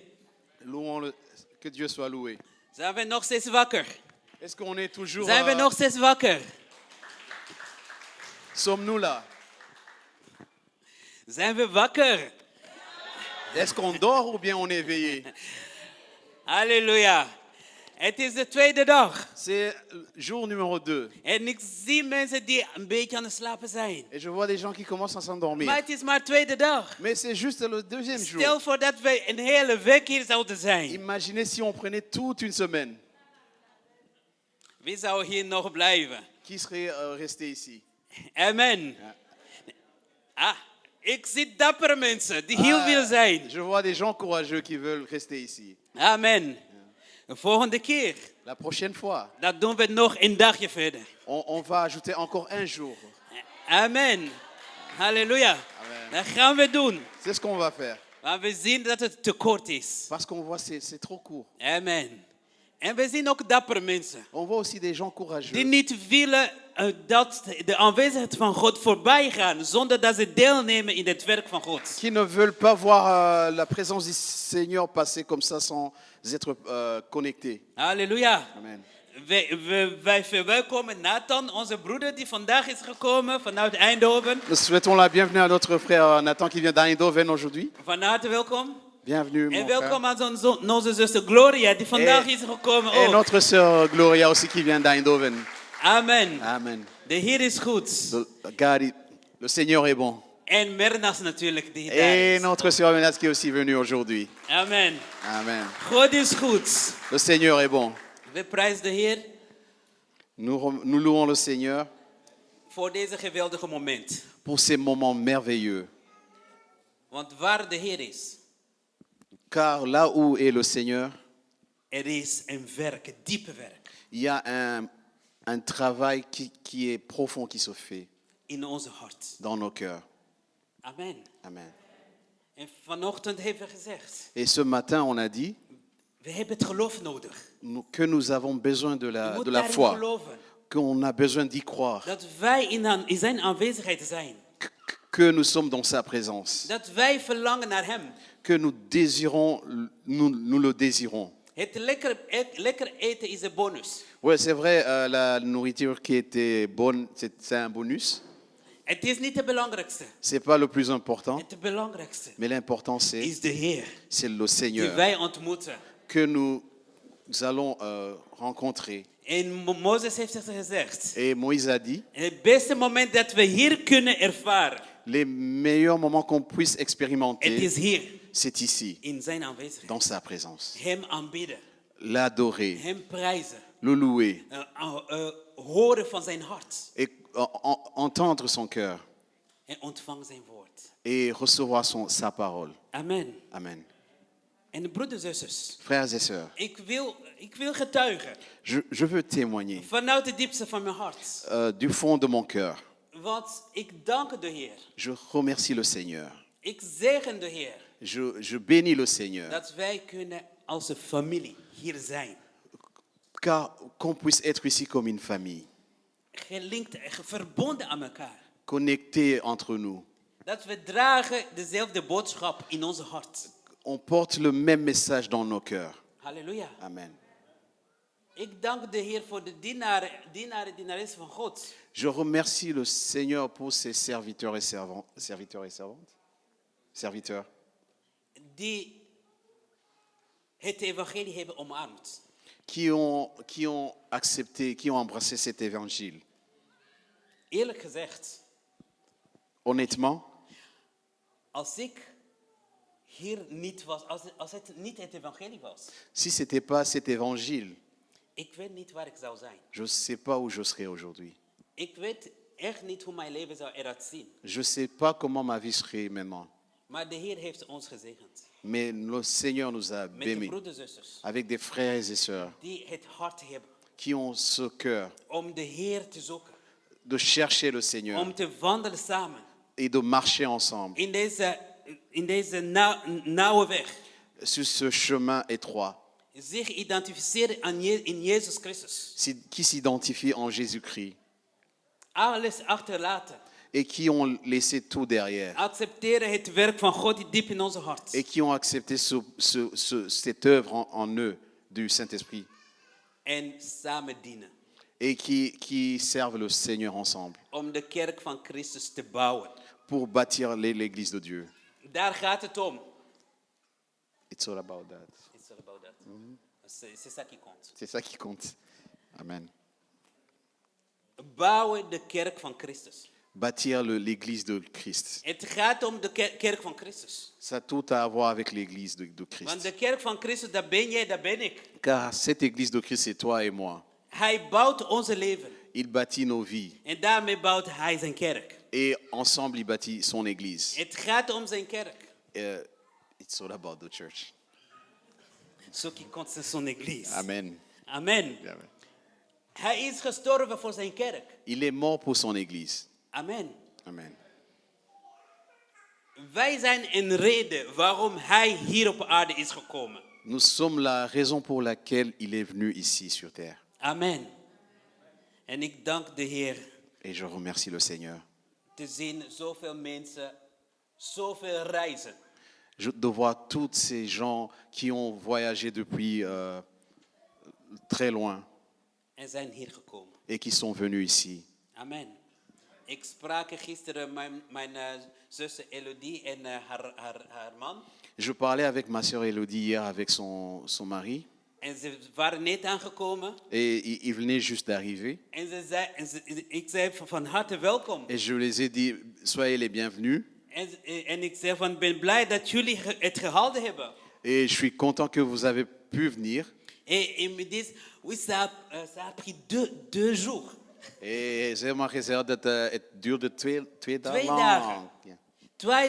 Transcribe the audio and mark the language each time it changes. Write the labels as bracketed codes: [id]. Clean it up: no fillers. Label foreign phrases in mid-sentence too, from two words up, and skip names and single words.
[fr] Louons que Dieu soit loué. [nl] Zijn we nog steeds wakker? [fr] Est-ce qu'on est toujours [nl] Zijn we nog steeds wakker? [fr] Sommes-nous là? [nl] Zijn we wakker? [fr] Est-ce qu'on dort ou bien on est éveillé? [nl] Halleluja. Het is de tweede dag. [fr] C'est jour numéro 2. [nl] En ik zie mensen die een beetje aan het slapen zijn. [fr] Et je vois des gens qui commencent à s'endormir. [nl] Maar het is maar tweede dag. [fr] Mais c'est juste le deuxième jour. [nl] Stel voor dat wij een hele week hier zouden zijn. [fr] Imaginez si on prenait toute une semaine. [nl] Wie zou hier nog blijven? [fr] Qui serait resté ici? Amen. [nl] Ah, ik zie dappere mensen die hier willen zijn. [fr] Je vois des gens courageux qui veulent rester ici. [nl] Amen. De volgende keer, [fr] La prochaine fois, [nl] dat doen we nog een dagje verder. [fr] on va ajouter encore un jour. Amen. Halleluja. Amen. [nl] Dat gaan we doen. [fr] C'est ce qu'on va faire. [nl] Maar we zien dat het te kort is. [fr] Parce qu'on voit c'est trop court. Amen. [nl] En we zien ook dappere mensen [fr] On voit aussi des gens courageux [nl] die niet willen dat de aanwezigheid van God voorbij gaan zonder dat ze deelnemen in het werk van God. [fr] qui ne veulent pas voir la présence du Seigneur passer comme ça sans être connectés. Halleluja. Amen. [nl] Wij verwelkomen Nathan, onze broeder die vandaag is gekomen vanuit Eindhoven. [fr] Nous souhaitons la bienvenue à notre frère Nathan qui vient d'Eindhoven aujourd'hui. [nl] Van harte welkom. [fr] Bienvenue, [nl] En [fr] mon [nl] welkom [fr] frère. [nl] aan onze zuster Gloria die vandaag is gekomen [fr] Et [nl] ook. [fr] notre sœur Gloria aussi qui vient d'Eindhoven. Amen. Amen. [nl] De Heer is goed. [fr] Le Seigneur est bon. [nl] En Mernas natuurlijk die daar [fr] Et [nl] is. [fr] notre sœur Menas qui est aussi venue aujourd'hui. Amen. Amen. [nl] God is goed. [fr] Le Seigneur est bon. [nl] We prijzen de Heer [fr] Nous louons le Seigneur [nl] voor deze geweldige moment. [fr] pour ces moments merveilleux. [nl] Want waar de Heer is, [fr] Car là où est le Seigneur, [nl] er is een werk, een diepe werk [fr] il y a un travail qui est profond qui se fait [nl] in onze hart. [fr] dans nos cœurs. Amen. Amen. [nl] En vanochtend hebben we gezegd, [fr] Et ce matin, on a dit [nl] we hebben het geloof nodig. [fr] que nous avons besoin de [nl] Je [fr] la [nl] moet daarin [fr] foi, [nl] geloven. [fr] qu'on a besoin d'y croire, [nl] Dat wij in zijn aanwezigheid zijn. [fr] que nous sommes dans sa présence, [nl] Dat wij verlangen naar hem. [fr] que nous désirons, nous le désirons. [nl] Het lekker eten is een bonus. [fr] Oui, c'est vrai, la nourriture qui était bonne, c'est un bonus. [nl] Het is niet het belangrijkste. [fr] C'est pas le plus important, [nl] Het belangrijkste [fr] mais l'important [nl] is de Heer [fr] c'est le [nl] die [fr] Seigneur [nl] wij ontmoeten. [fr] que nous allons rencontrer. [nl] En Mozes heeft het gezegd. [fr] Et Moïse a dit, [nl] Het beste moment dat we hier kunnen ervaren, [fr] les meilleurs moments qu'on puisse [nl] het [fr] expérimenter, [nl] is hier. [fr] c'est ici, [nl] In zijn aanwezigheid. [fr] dans sa présence. [nl] Hem aanbidden. [fr] L'adorer, [nl] Hem prijzen. [fr] le louer [nl] Horen van zijn hart. [fr] et entendre son cœur [nl] En ontvang zijn woord. [fr] et recevoir sa parole. Amen. Amen. [nl] En broeders en zusters, [fr] Frères et sœurs, [nl] ik wil getuigen. [fr] je veux témoigner [nl] Vanuit de diepste van mijn hart. [fr] du fond de mon cœur. [nl] Want ik dank de Heer. [fr] Je remercie le Seigneur. [nl] Ik zegen de Heer. [fr] Je bénis le Seigneur. [nl] Dat wij kunnen als een familie hier zijn. [fr] Car qu'on puisse être ici comme une famille, [nl] Gelinkt en verbonden aan elkaar. [fr] connectés entre nous. [nl] Dat we dragen dezelfde boodschap in onze hart. [fr] On porte le même message dans nos cœurs. Halleluja. Amen. [nl] Ik dank de Heer voor de dienares van God. [fr] Je remercie le Seigneur pour ses serviteurs et servantes. Serviteurs. [nl] Die het evangelie hebben omarmd. [fr] Qui ont accepté, qui ont embrassé cet évangile. [nl] Eerlijk gezegd, [fr] Honnêtement, [nl] als ik hier niet was, als het niet het evangelie was, [fr] si ce n'était pas cet évangile, [nl] ik weet niet waar ik zou zijn. [fr] je ne sais pas où je serais aujourd'hui. [nl] Ik weet echt niet hoe mijn leven zou eruit zien. [fr] Je ne sais pas comment ma vie serait maintenant. [nl] Maar de Heer heeft ons gezegend. [fr] Mais le Seigneur nous a [nl] Met de [fr] bénis [nl] broeders en zusters [fr] avec des frères et sœurs [nl] die het hart hebben [fr] qui ont ce cœur [nl] om de Heer te zoeken. [fr] de chercher le Seigneur [nl] Om te wandelen samen [fr] et de marcher ensemble [nl] in deze nauwe weg. [fr] sur ce chemin étroit [nl] Zich identificeren in Jezus Christus. [fr] qui s'identifient en Jésus-Christ [nl] Alles achterlaten. [fr] et qui ont laissé tout derrière [nl] Accepteren het werk van God die diep in onze hart. [fr] et qui ont accepté cette œuvre en eux du Saint-Esprit [nl] En samen dienen. [fr] et qui servent le Seigneur ensemble [nl] Om de kerk van Christus te bouwen. [fr] pour bâtir l'Église de Dieu. [nl] Daar gaat het om. [en] It's all about that. It's all about that. [fr] C'est ça qui compte. C'est ça qui compte. Amen. [nl] Bouwen de kerk van Christus. [fr] Bâtir l'église de Christ. [nl] Het gaat om de kerk van Christus. [fr] Ça a tout à voir avec l'église de [nl] Want [fr] Christ. [nl] de kerk van Christus, dat ben jij, dat ben ik. [fr] Car cette église de Christ, c'est toi et moi. [nl] Hij bouwt onze leven. [fr] Il bâtit nos vies. [nl] En daarmee bouwt hij zijn kerk. [fr] Et ensemble, il bâtit son église. [nl] Het gaat om zijn kerk. [en] It's all about the church. [fr] Ce qui compte, c'est son église. Amen. Amen. Amen. [nl] Hij is gestorven voor zijn kerk. [fr] Il est mort pour son église. Amen. Amen. [nl] Wij zijn een reden waarom hij hier op aarde is gekomen. [fr] Nous sommes la raison pour laquelle il est venu ici sur terre. [nl] Amen. En ik dank de Heer [fr] Et je remercie le Seigneur. [nl] te zien zoveel mensen, zoveel reizen. [fr] De voir tous ces gens qui ont voyagé depuis très loin [nl] En zijn hier gekomen. [fr] et qui sont venus ici. Amen. [nl] Ik sprak gisteren mijn zus Elodie en haar man. [fr] Je parlais avec ma sœur Elodie hier avec son mari. [nl] En ze waren net aangekomen. [fr] Et il venait juste d'arriver. [nl] En ik zei van harte welkom. [fr] Et je les ai dit, soyez les bienvenus. [nl] En ik zei van ben blij dat jullie het gehouden hebben. [fr] Et je suis content que vous avez pu venir. Et ils me disent, oui, ça a pris deux jours. [nl] Et ze hebben gezegd dat het duurde twee dagen 2 lang. dagen. Ja.